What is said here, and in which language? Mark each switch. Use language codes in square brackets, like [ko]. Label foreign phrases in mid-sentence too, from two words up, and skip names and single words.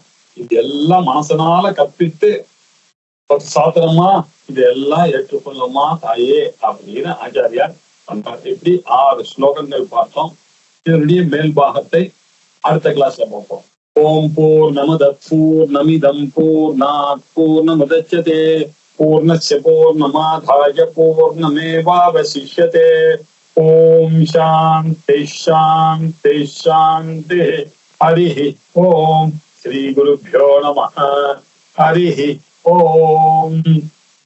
[ta] இது எல்லாம் மனசனால கற்பித்து சாத்திரமா இதெல்லாம் ஏற்றுக்கொள்ளுமா தாயே அப்படின்னு ஆச்சாரியார் பண்றார். இப்படி 6 ஸ்லோகங்கள் பார்த்தோம். இதனுடைய மேல் பாகத்தை அடுத்த கிளாஸ்ல பார்ப்போம். [sa] ॐ पूर्णमदः पूर्णमिदं पूर्णात् पूर्णमुदच्यते पूर्णस्य पूर्णमादाय पूर्णमेवावशिष्यते. ॐ शान्तिः शान्तिः शान्तिः. हरिः ॐ। श्री गुरुभ्यो नमः. हरिः ॐ.